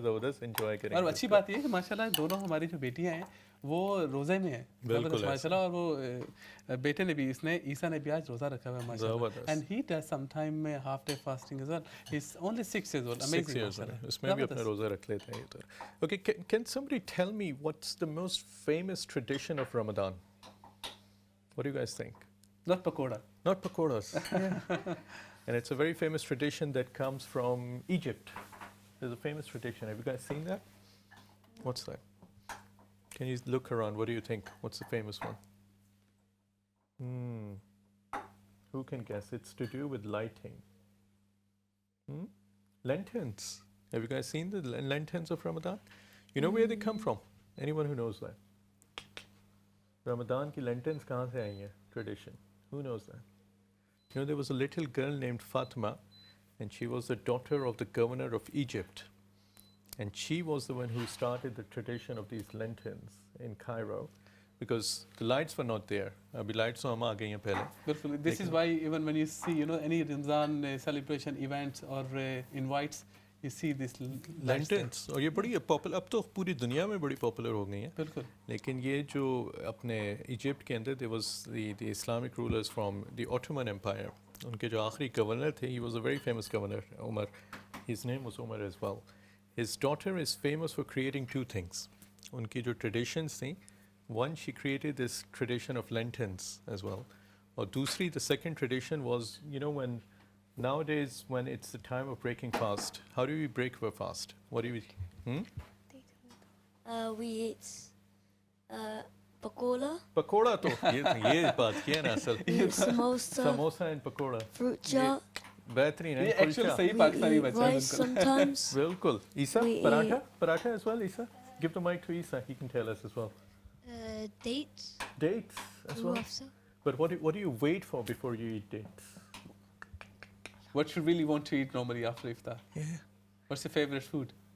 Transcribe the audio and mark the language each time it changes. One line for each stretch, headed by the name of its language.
Hindi: ज़बरदस्त एंजॉय करेंगे. और अच्छी बात ये है कि माशाल्लाह दोनों हमारी जो बेटियां हैं वो रोज़े में हैं. बिल्कुल माशाल्लाह. और वो बेटे ने भी, इसने ईसा ने भी आज रोज़ा रखा हुआ है माशाल्लाह.
English: And he does some time में half day fasting as well. He is only 6 years old. Amazing.
Hindi: उसमें भी अपना रोज़ा रख लेते हैं.
English: Okay, can somebody tell me what's the most famous tradition of Ramadan? What do you guys think? Not pakoda. Not pakodas. And it's a very famous tradition that comes from Egypt. There's a famous tradition. Have you guys seen that? What's that? Can you look around? What do you think? What's the famous one? Who can guess? It's to do with lighting. Lanterns. Have you guys seen the lanterns of Ramadan? You know where they come from? Anyone who knows that?
Hindi: Ramadan ki lanterns kahan se aayi hai?
English: Tradition. Who knows that? You know, there was a little girl named Fatima, and she was the daughter of the governor of Egypt. And she was the one who started the tradition of these lanterns in Cairo, because the lights were not there.
Hindi: Abhi lights to hum aa gayi hain pehle.
English: This is why even when you see, you know, any Ramzan celebration events or invites, you see this lanterns.
Hindi: और ये बड़ी popular, अब तो पूरी दुनिया में बड़ी popular हो गई हैं. बिल्कुल. लेकिन ये जो अपने इजिप्ट के अंदर,
English: there was the Islamic rulers from the Ottoman Empire.
Hindi: उनके जो आखिरी गवर्नर थे,
English: he was a very famous governor, Umar. His name was Umar as well. His daughter is famous for creating two things.
Hindi: उनकी जो traditions थी,
English: one, she created this tradition of lanterns as well.
Hindi: और दूसरी,
English: the second tradition was, you know, nowadays when it's the time of breaking fast, how do we break our fast? What do we We eat pakoda,
Hindi: pakora तो ये बात किया ना असल.
English: samosa,
Hindi: samosa and pakora
English: fruit jar,
Hindi: बेहतरीन है. ये एक्चुअल सही पाकिस्तानी बच्चा है
English: rice
Hindi: बिल्कुल.
English: sometimes.
Hindi: बिल्कुल. ईसा
English: We paratha as well. Isa, give the mic to Isa, he can tell us as well. Dates. Dates as well. Ruafsa. But what do you wait for before you eat dates? What you really want to eat normally after iftar? Yeah. What's your favorite food?